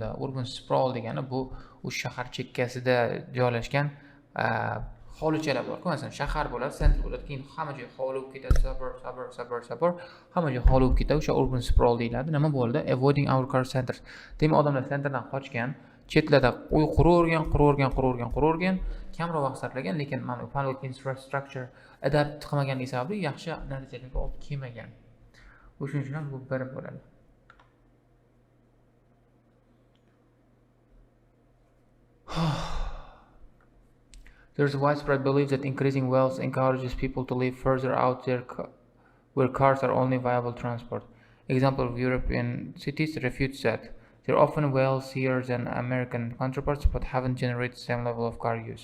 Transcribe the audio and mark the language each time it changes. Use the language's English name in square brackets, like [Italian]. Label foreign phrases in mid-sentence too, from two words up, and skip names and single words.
[English] Urban sprawl [Uzbek] degani bu shahar chekkasida joylashgan hovlichalar bor. Masalan, shahar bo'ladi, sentr bo'ladi, keyin hamma joy hovli bo'lib ketadi, suburb, hamma joy hovli bo'lib ketadi. O'sha [English] urban sprawl [Uzbek] deyiladi. Nima bo'ldi? [English] Avoiding overcrowded centers. [Uzbek] Demak, odamlar sentrdan qochgan, chetlarda uy quravergan, kamroq vaqt sarflagan, lekin mana [English] public infrastructure [Uzbek] adapt qilmaganligi sababli yaxshi natijalarga olib kelmagan. O'shuning uchun ham bu bir bo'ladi. [English] There is a widespread belief that increasing wealth encourages people to live further out there where cars are only viable transport. Example of European cities refutes that. They're often wealthier than American counterparts but haven't generated the same level of car use.